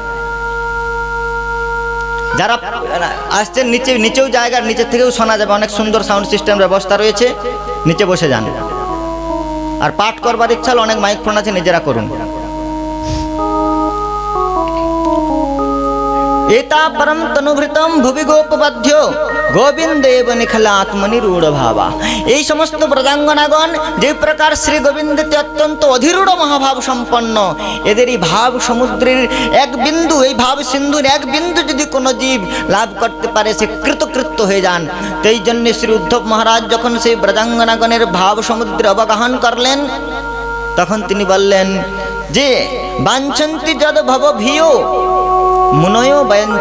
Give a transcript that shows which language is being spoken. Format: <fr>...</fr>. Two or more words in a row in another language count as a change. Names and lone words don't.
<bn>যারা আসছেন নিচেও জায়গার নিচে থেকেও শোনা যাবে, অনেক সুন্দর সাউন্ড সিস্টেম ব্যবস্থা রয়েছে, নিচে বসে যান। আর পাঠ করবার ইচ্ছা হলে অনেক মাইক ফোন আছে, নিজেরা করুন।</bn> <sa>एता परम तनुभृतम भुवि गोपबध्यो गोविंदेव निखलात्मनिरूढ़ भावा।</sa> <bn>এই সমস্ত ব্রজাঙ্গনাগণ যে প্রকার শ্রী গোবিন্দতে অত্যন্ত অধিরূঢ় মহাভাব সম্পন্ন, এদের এই ভাব সমুদ্রের এক বিন্দু, এই ভাব সিন্ধুর এক বিন্দু যদি কোনো জীব লাভ করতে পারে সে কৃতকৃত্য হয়ে যান। তো এই জন্য শ্রী উদ্ধব মহারাজ যখন সেই ব্রজাঙ্গনাগণের ভাব সমুদ্রে অবগাহন করলেন, তখন তিনি বললেন যে</bn> <sa>বাঞ্ছন্তি যদ ভব ভিও মুনয় বয়ঞ্চ।</sa>